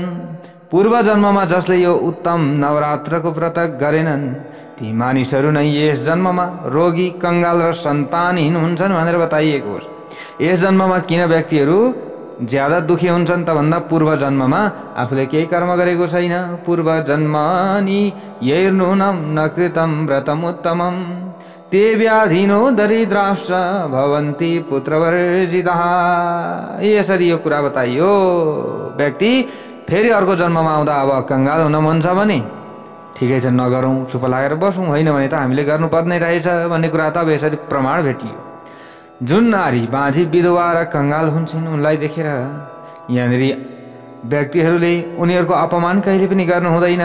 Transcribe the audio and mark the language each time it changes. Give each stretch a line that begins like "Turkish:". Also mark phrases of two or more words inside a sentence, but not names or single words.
Nepali: पूर्व जन्ममा जसले यो उत्तम नवरात्रको व्रत गरेनन् ती मानिसहरू नै यस जन्ममा रोगी, कंगाल र सन्तानहीन हुन्छन् भनेर बताइएको हो। यस जन्ममा किन व्यक्तिहरू ज्यादा दुखी हुन्छन् त भन्दा पूर्व जन्ममा आफूले केही कर्म गरेको छैन।
Sanskrit: पूर्व जन्मनि यैर्नूनं न कृतं व्रतम् उत्तमं ते व्याधिनो दरिद्राश्च भवन्ति पुत्रवर्जिताः।
Nepali: यसरी यो कुरा बताइयो। व्यक्ति फेरि अर्को जन्ममा आउँदा अब कंगाल हुन मन छ भने ठिकै छ, नगरौँ, चुप लागेर बसौँ, होइन भने त हामीले गर्नुपर्ने रहेछ भन्ने कुरा त अब यसरी प्रमाण भेटियो। जुन नारी बाँझी, विधवा र कंगाल हुन्छन् उनलाई देखेर यहाँनिर व्यक्तिहरूले उनीहरूको अपमान कहिले पनि गर्नु हुँदैन।